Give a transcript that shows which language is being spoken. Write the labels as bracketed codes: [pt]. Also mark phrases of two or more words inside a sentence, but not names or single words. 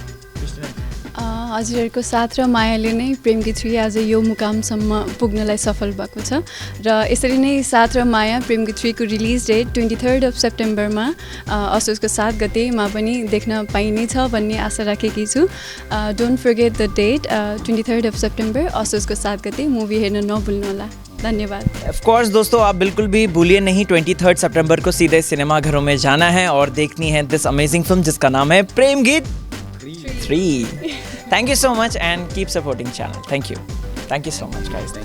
[ne] हजुरहरूको साथ र मायाले नै प्रेम गीत 3 आज यो मुकामसम्म पुग्नलाई सफल भएको छ, र यसरी नै साथ र माया प्रेम गीत 3 को रिलिज डेट 23 सेप्टेम्बरमा असोजको 7 गतेमा पनि देख्न पाइनेछ भन्ने आशा राखेकी छु। [en] Don't forget the date, [ne] 23 सेप्टेम्बर असोजको 7 गते मुभी हेर्न नभुल्नुहोला। धन्यवाद। [en] Of course [hi] दोस्तों, आप बिल्कुल भी भूलिए नहीं, 23 सितंबर को सीधे सिनेमाघरों में जाना है और देखनी है [en] this amazing film [hi] जिसका नाम है प्रेम गीत 3। [en] Thank you so much and keep supporting channel. Thank you so much guys.